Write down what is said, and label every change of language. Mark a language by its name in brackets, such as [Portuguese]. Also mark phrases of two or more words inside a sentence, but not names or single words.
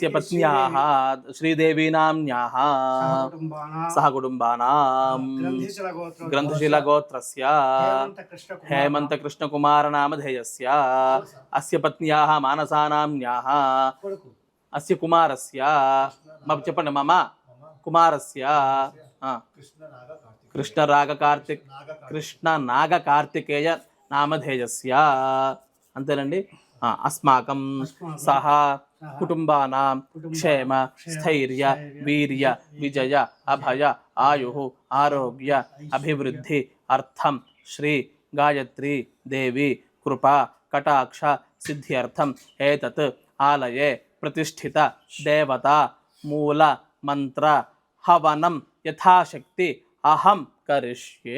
[Sanskrit] पत्न्याः श्रीदेवी नाम्न्याः सह कुटुम्बानां ग्रन्थशिला गोत्रस्य हेमंत कृष्णकुमार नामधेयस्य अस्य पत्न्याः मानसा नाम्न्याः अस्य कुमारस्य చెప్పండి మమ కుమారస్య కృష్ణ నాగ కార్తికేయ నామధేయస్య అంతేనండి. అస్మాకం సహ కుటుంబానాం క్షేమ స్థైర్య వీర్య విజయ అభయ ఆయు ఆరోగ్య అభివృద్ధి అర్థం శ్రీ గాయత్రీ దేవి కృపా కటాక్ష సిద్ధ్యర్థం ఏతత్ ఆలయే ప్రతిష్ఠిత దేవతా మూల మంత్ర హవనం యథాశక్తి అహం కరిష్యే.